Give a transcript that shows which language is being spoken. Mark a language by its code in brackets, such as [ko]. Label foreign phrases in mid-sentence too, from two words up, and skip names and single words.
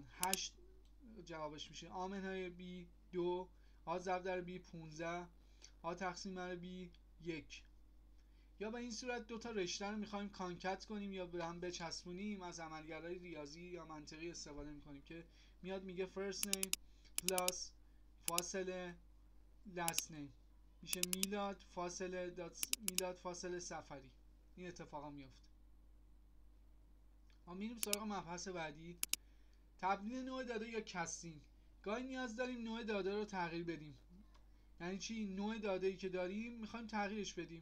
[fa] 8 جوابش میشه. A منهای B 2، A ضرب در B 15، A تقسیم بر B 1. یا به این صورت دو تا رشته رو میخوایم کانکت کنیم یا به هم بچسبونیم، از عملگرهای ریاضی یا منطقی استفاده میکنیم که میاد میگه [en] first name [fa] پلاس فاصله [en] last name [fa] میشه میلاد فاصله سفری. این اتفاقا میفته. ما میریم سراغ مبحث بعدی، تبدیل نوع داده یا کاستینگ. گاهی نیاز داریم نوع داده رو تغییر بدیم. یعنی چی؟ نوع داده ای که داریم میخوایم تغییرش بدیم.